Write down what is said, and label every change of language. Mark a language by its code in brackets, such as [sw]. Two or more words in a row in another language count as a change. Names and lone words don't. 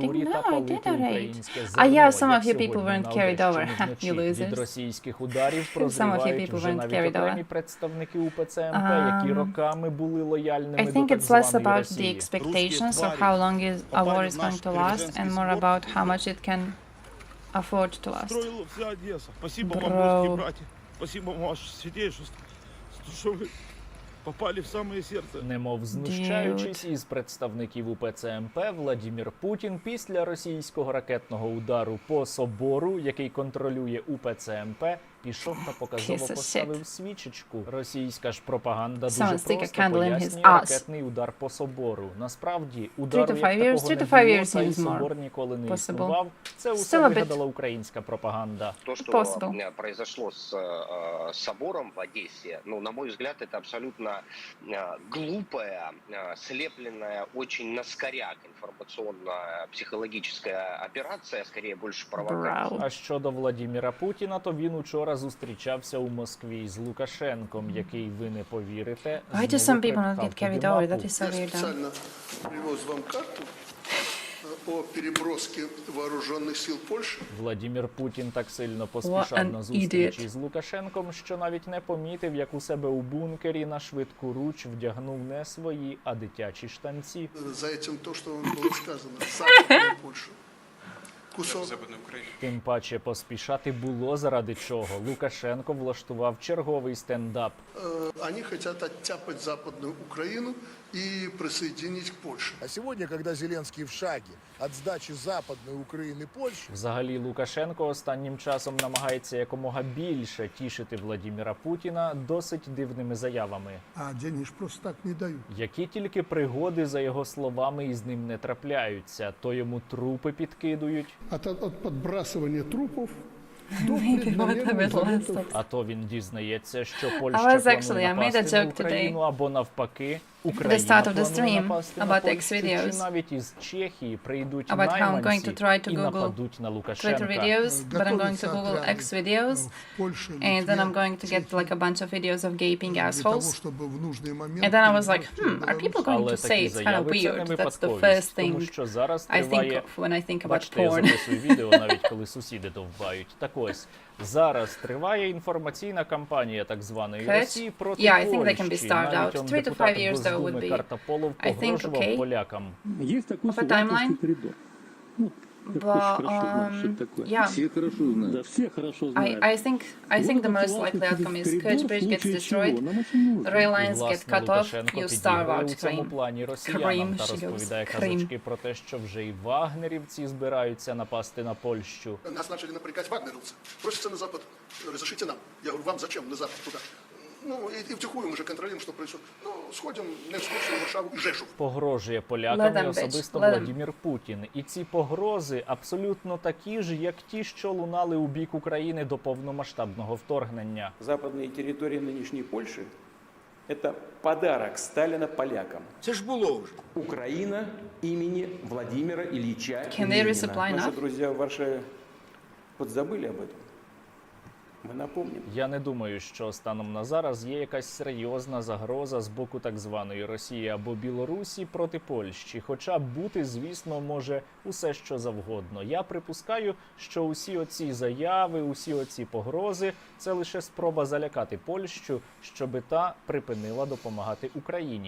[en] rating? [uk] та [en] No, I [uk] палити [en] did a raid. [uk] українське [en] Ah, [uk] зерно, [en] yeah, some [uk] як [en] of you people [uk] сьогодні [en] weren't [uk] на [en] carried over. [uk] Одещині [en] Ha, [uk] вночі. [en] you losers. [uk] Від російських ударів [en] Some of you [uk] прозрівають [en] people [uk] вже [en] weren't [uk] навіть [en] carried [uk] окремі [en] over. [uk] представники УПЦ МП, які роками були лояльними [en] I [uk] до [en] think [uk] так [en] it's less [uk] званої [en] about the [uk] Росії. [en] expectations of how long a war is going to last and more about how much it can afford to last. [ru] Строила вся Одесса. Спасибо вам, [en] Bro. [ru] русские братья. Спасибо вам, ваше святейшество, что вы попали в самое сердце. [uk] Немов знущаючись із представників УПЦ МП, Владімір Путін після російського ракетного удару по собору, який контролює УПЦ МП, пішов та показово [en] Piece of [uk] поставив свічечку. Російська ж пропаганда дуже [en] Someone stick a [uk] просто [en] candle in his [uk] пояснює [en] ass. [uk] ракетний удар по собору. Насправді, удару [en] 3 to 5 [uk] як [en] years, [uk] такого [en] 3 [uk] не [en] to 5 [uk] було, [en] years [uk] та й [en] seems more [uk] собор ніколи не [en] possible. [uk] існував. Це усе [en] Still a bit [uk] вигадала українська пропаганда. [ru] То, что [en] Possible. [ru] произошло с собором в Одессе, ну, на мой взгляд, это абсолютно глупая, слепленная очень на скоряк информационно-психологическая операция, скорее больше провокация. [uk] А щодо Владіміра Путіна, то він учора зустрічався у Москві з Лукашенком, який, ви не повірите, [en] Why do some people not get carried over? That is so weird. [ru] Специально привез вам карту о переброске вооруженных сил Польши. [uk] Владімір Путін так сильно поспішав на зустрічі з Лукашенком, що навіть не помітив, як у себе у бункері на швидку руч вдягнув не свої, а дитячі штанці. [ru] За этим то, что вам было сказано. Западная Польша. Кусок. [uk] Тим паче поспішати було заради чого. Лукашенко влаштував черговий стендап. [ru] Они хотят оттяпать Западную Украину и присоединить к Польше. А сегодня, когда Зеленский в шаге от сдачи Западной Украины Польши... [uk] Взагалі Лукашенко останнім часом намагається якомога більше тішити Владіміра Путіна досить дивними заявами. [ru] А денег ж просто так не дают. [uk] Які тільки пригоди, за його словами, із ним не трапляються. То йому трупи підкидують. [ru] От подбрасывания трупов до [en] Maybe what I will last. [uk] А то він дізнається, що [en] I [uk] Польща [en] was [uk] планує [en] actually, I made a [uk] напасти на [en] joke [uk] Україну, [en] today. [uk] або навпаки, [en] At the [uk] Україна [en] start of the [uk] планує [en] stream [uk] напасти на [en] about [uk] Польщу, чи [en] X-videos. [uk] навіть із Чехії прийдуть [en] About how I'm going [uk] найманці [en] to try to [uk] і [en] Google [uk] нападуть на [en] Twitter [uk] Лукашенка. [en] videos, but I'm going to Google X videos, and then I'm going to get like a bunch of videos of gaping assholes. And then I was like, are people going [uk] Але [en] to say [uk] такі [en] it's kind of [uk] заяви це не [en] weird? That's the [uk] випадковість, [en] first [uk] тому [en] thing [uk] що зараз [en] I think [uk] триває... [en] of when I think about [uk] Бачите, я [en] porn. [uk] записую відео, навіть коли сусіди довбають. Так ось, зараз триває інформаційна кампанія так званої [en] Correct? [uk] Росії проти [en] Yeah, I think they can be [uk] Польщі. [en] starved [uk] Навіть [en] out. [uk] он [en] 3 to 5 [uk] депутат [en] years though would [uk] Госдуми [en] be, [uk] Картополов [en] I think, [uk] погрожував [en] okay. [uk] полякам. [ru] Есть такой [en] Of a timeline? [ru] коридор. Ну, [en] But yeah, I think the most likely outcome is Kerch gets destroyed, rail lines get [uk] Власне, [en] cut off, [uk] Лукашенко [en] you starve [uk] підігрує [en] out [uk] у цьому Крим. плані росіянам Крим, та [en] she goes, [uk] розповідає Крим. казочки про те, що вже і вагнерівці збираються напасти на Польщу. [ru] Нас начали напрягать вагнеровцы. Просятся на Запад, разрешите нам. Я говорю, вам зачем на Запад туда? Ну, и втихую мы же контролируем, что происходит. Ну, сходим на экскурсию в Варшаву и Жешув. [uk] Погрожує [en] Let [uk] полякам і [en] them, bitch. [uk] особисто [en] Let them. [uk] Владимир Путін. І ці погрози абсолютно такі ж, як ті, що лунали у бік України до повномасштабного вторгнення. [ru] Западные территории нынешней Польши – это подарок Сталина полякам. [uk] Це ж було вже. [ru] Украина имени Владимира Ильича [en] Can they [ru] Ленина. [en] resupply [ru] Наши [en] enough? [ru] друзья в Варшаве подзабыли об этом. [uk] Ми напомнимо. Я не думаю, що станом на зараз є якась серйозна загроза з боку так званої Росії або Білорусі проти Польщі. Хоча бути, звісно, може усе що завгодно. Я припускаю, що усі оці заяви, усі оці погрози – це лише спроба залякати Польщу, щоби та припинила допомагати Україні.